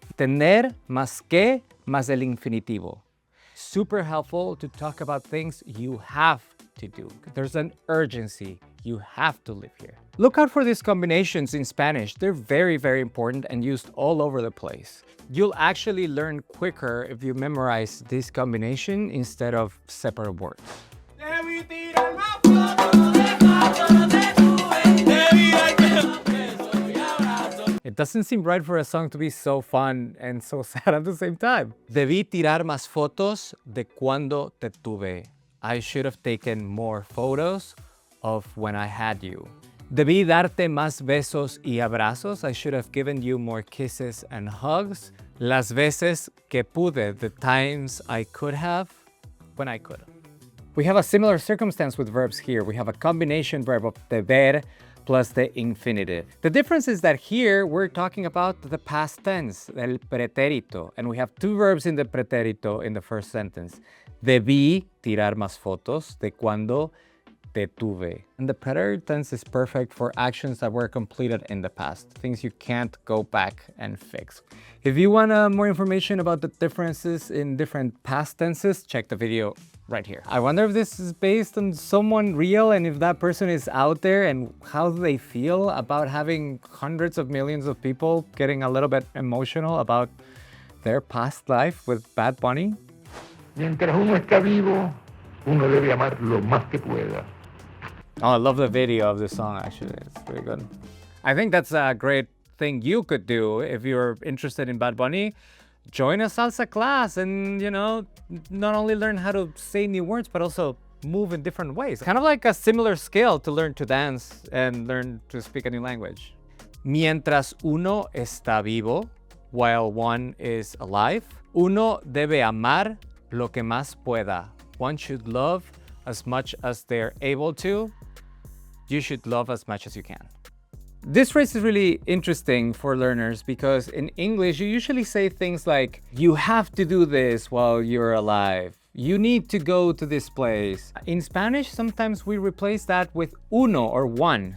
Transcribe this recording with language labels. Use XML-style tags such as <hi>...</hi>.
<es>Tener más que más el infinitivo.</es> <en>Super helpful to talk about things you have to do. There's an urgency. You have to live here. Look out for these combinations in Spanish. They're very, very important and used all over the place. You'll actually learn quicker if you memorize this combination instead of separate words.</en> <es>Debí tirar más fotos, dejándote tuve. Debí darte besos y abrazos.</es> <en>It doesn't seem right for a song to be so fun and so sad at the same time.</en> <es>Debí tirar más fotos de cuando te tuve.</es> <en>I should have taken more photos of when I had you.</en> <es>Debí darte más besos y abrazos.</es> <en>I should have given you more kisses and hugs.</en> <es>Las veces que pude,</es> <en>the times I could have, when I could. We have a similar circumstance with verbs here. We have a combination verb of deber plus the infinitive. The difference is that here we're talking about the past tense, el pretérito, and we have two verbs in the pretérito in the first sentence. Debí tirar más fotos de cuando te tuve. And the preterite tense is perfect for actions that were completed in the past, things you can't go back and fix. If you want more information about the differences in different past tenses, check the video right here. I wonder if this is based on someone real and if that person is out there and how they feel about having hundreds of millions of people getting a little bit emotional about their past life with Bad Bunny.</en> <es>Mientras uno está vivo, uno debe amar lo más que pueda.</es> <en>Oh, I love the video of this song, actually. It's pretty good. I think that's a great thing you could do if you're interested in Bad Bunny. Join a salsa class and, not only learn how to say new words, but also move in different ways. Kind of like a similar skill to learn to dance and learn to speak a new language.</en> <es>Mientras uno está vivo,</es> <en>while one is alive,</en> <es>uno debe amar lo que más pueda.</es> <en>One should love as much as they're able to. You should love as much as you can. This phrase is really interesting for learners because in English, you usually say things like, you have to do this while you're alive. You need to go to this place. In Spanish, sometimes we replace that with uno or one.</en>